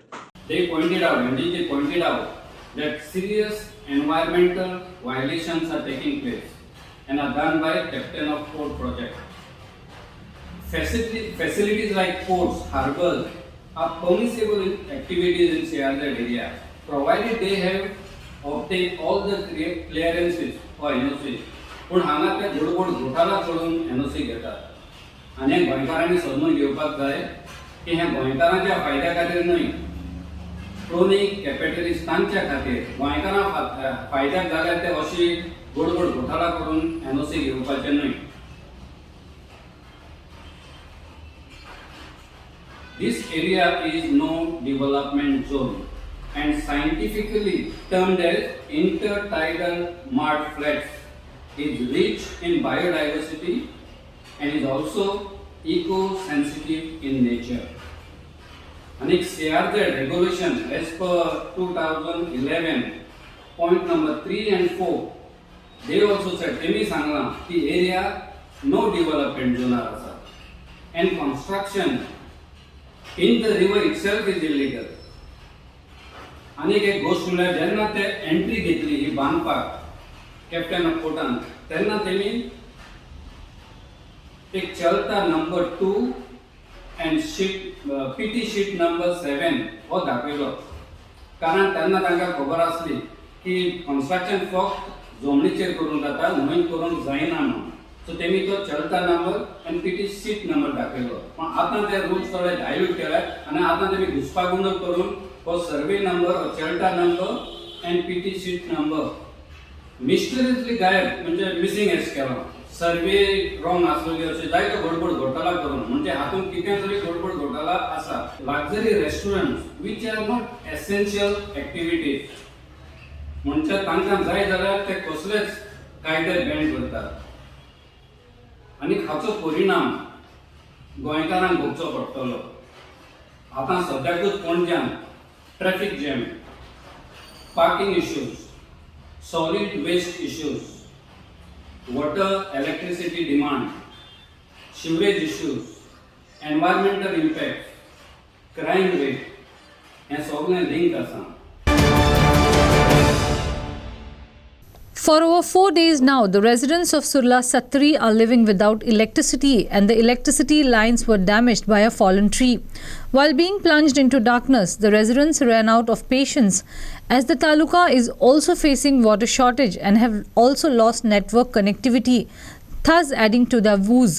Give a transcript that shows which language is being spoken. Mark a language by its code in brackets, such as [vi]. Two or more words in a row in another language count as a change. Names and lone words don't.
[en] They pointed out, NDJ pointed out, that serious environmental violations are taking place and are done by Captain of Port project. Facilities like ports, harbors are permissible activities in CRZ area, provided they have obtained all the clearances or NOC. [kok] पण हांगा ते गोड घोटाला करून NOC घेतात आनी गोंयकारांनी समजून घेवपाक जाय की हे गोंयकारांच्या फायद्या खातीर न्हय, [en] crony capitalistanchya [kok] खातीर गोंयकारां फायद्याक जाल्यार ते अशी गोड घोटाला करून NOC घेवपाचे न्हय. [en] This area is no development zone and scientifically termed as intertidal mud flats. Is rich in biodiversity and is also eco-sensitive in nature. And CRZ regulation as per 2011 point number 3 and 4, they also said [kok] temi sangla ki [en] area no development zone asa and construction in the river itself is illegal. [kok] अनेक एक गोष्ट म्हणल्यार जेन्ना ते एंट्री घेतली ही बांदपाक कॅप्टन ऑफ पोर्टान तेन्ना तेमी एक चलता नंबर 2 [en] and PT sheet number [kok] 7 हो दाखयलो, कारण तेन्ना तांकां खबर आसली की कन्स्ट्रक्शन फक्त जमनीचेर करून जाता, न्हंयत करूंक जायना म्हणून. सो तेमी तो चलता नंबर आनी [en] PT sheet number [kok] दाखयलो. पण आतां ते रूल्स थोडे डायल्यूट केले आनी आतां तेमी घुसपागोंदळ करून हो [en] survey number, [kok] हो चलता नंबर आनी [en] PT sheet number [kok] मिस्टरियसली गायब म्हणजे मिसिंग एस केलो. [en] survey wrong [kok] आसलेली अशें जायतो गडबड घोटाला करून, म्हणजे हातून कितें तरी गडबड घोटाला आसा. [en] luxury restaurants which are not essential activities [kok] म्हणजे तांकां जाय जाल्यार ते कसलेच कायदे बॅन करतात आनी हाचो परिणाम गोंयकारांक भोगचो पडटलो. आतां सद्याकूच पणज्यान [en] traffic jam, parking issues, solid waste issues, water electricity demand, sewage issues, environmental impact, crime rate, and [kok] सगळें लिंक आसा. [en] For over 4 days now, the residents of Surla Satri are living without electricity and the electricity lines were damaged by a fallen tree. While being plunged into darkness, the residents ran out of patience as the taluka is also facing water shortage and have also lost network connectivity, thus adding to their woes.